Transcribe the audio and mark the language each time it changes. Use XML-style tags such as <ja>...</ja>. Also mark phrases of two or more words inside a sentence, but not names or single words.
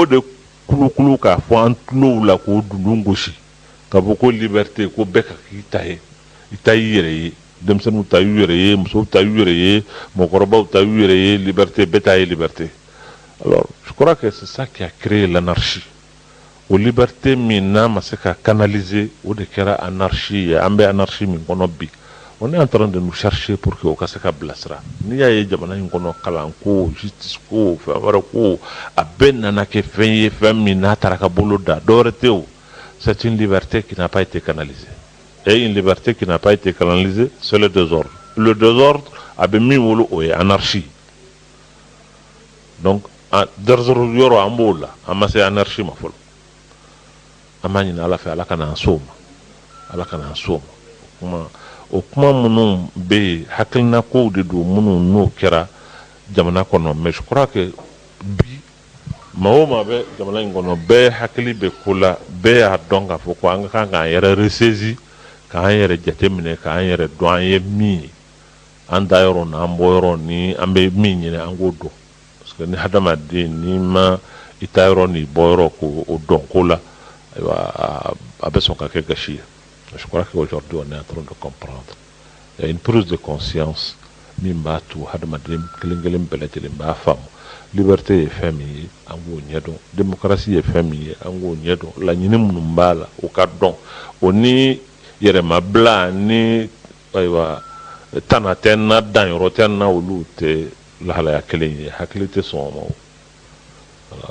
<bm>de kulukulu k'a fɔ an tulow la k'o dundun gosi ka fɔ ko liberté ko bɛɛ ka k'i ta ye i ta y'i yɛrɛ ye denmisɛnninw ta y'u yɛrɛ ye musow ta y'u yɛrɛ ye mɔgɔkɔrɔbaw ta y'u yɛrɛ ye liberté bɛɛ ta ye</bm> <fr>liberté alors je crois que c'est ça qui a créé l'anarchie</fr> <bm>o liberté min n'a ma se ka canaliser o de kɛra anarchie ye an bɛ anarchie min kɔnɔ bi</bm> <fr>on est en train de nous chercher pour que</fr> <bm>o ka se ka bilasira n'i y'a ye jamana in kɔnɔ kalan ko justice ko fɛn wɛrɛ ko a bɛɛ nana kɛ fɛn ye fɛn min n'a taara ka bolo da dɔwɛrɛ tɛ o</bm> <fr>c'est une liberté qui n'a pas été canalisée et une liberté qui n'a pas été canalisée c'est le désordre</fr> <bm>a bɛ min wolo o ye anarchie</bm> <fr>donc désordre</fr> <bm>yɔrɔ an b'o la an ma se anarchie ma fɔlɔ an b'a ɲini ala fɛ ala kana an s'o ma o kuma minnu bɛ yen hakilina kow de don minnu n'o kɛra jamana kɔnɔ</bm> <fr>mais je crois que</fr> <bm>bi maa o maa bɛ jamana in kɔnɔ bɛɛ hakili bɛ ko la bɛɛ y'a dɔn k'a fɔ ko an ka kan k'an yɛrɛ ressaisir k'an yɛrɛ jateminɛ k'an yɛrɛ dɔn an ye min ye an da yɔrɔ n'an bɔ yɔrɔ ni an bɛ min ɲini an k'o dɔn</bm> <fr>parce que</fr> <bm>ni hadamaden n'i ma i ta yɔrɔ n'i bɔ yɔrɔ k'o dɔn ko la ayiwa a bɛ sɔn ka kɛ gasi ye</bm> <fr>je crois qu'aujourd'hui on est en train de comprendre il y a une prise de conscience</fr> <bm>min b'a to hadamaden kelen kelen bɛɛ lajɛlen b'a faamu liberté ye fɛn min ye an k'o ɲɛdɔn démocratie ye fɛn min ye an k'o ɲɛdɔn laɲini minnu b'a la o ka dɔn o ni yɛrɛmabila ni ayiwa tana tɛ n na danyɔrɔ tɛ n na olu tɛ lahalaya kelen ye hakili tɛ sɔn o ma o voilà.</bm>